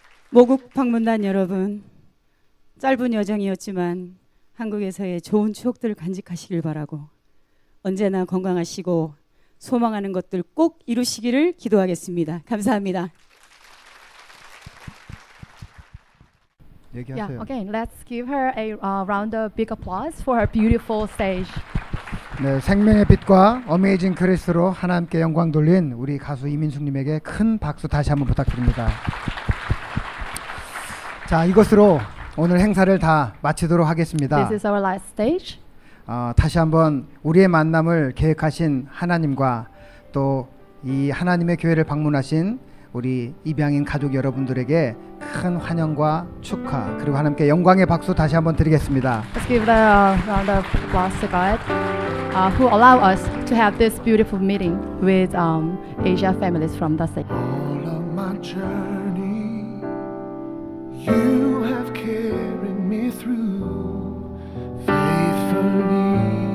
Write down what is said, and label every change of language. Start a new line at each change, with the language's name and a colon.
Korean: 모국 방문단 여러분, 짧은 여정이었지만 한국에서의 좋은 추억들을 간직하시길 바라고 언제나 건강하시고 소망하는 것들 꼭 이루시기를 기도하겠습니다. 감사합니다.
English: Yeah, again, let's give her a round of big applause for her beautiful stage.
Korean: 네, 생명의 빛과 어메이징 그레이스로 하나님께 영광 돌린 우리 가수 이민숙님에게 큰 박수 다시 한번 부탁드립니다. 자, 이것으로 오늘 행사를 다 마치도록 하겠습니다.
English: This is our last stage.
Korean: 다시 한번 우리의 만남을 계획하신 하나님과 또 이 하나님의 교회를 방문하신 우리 입양인 가족 여러분들에게 큰 환영과 축하 그리고 하나님께 영광의 박수 다시 한번 드리겠습니다.
English: Let's give the round of applause to God who allow us to have this beautiful meeting with Asia families from the state. All of my journey, you have carried me through faithfully.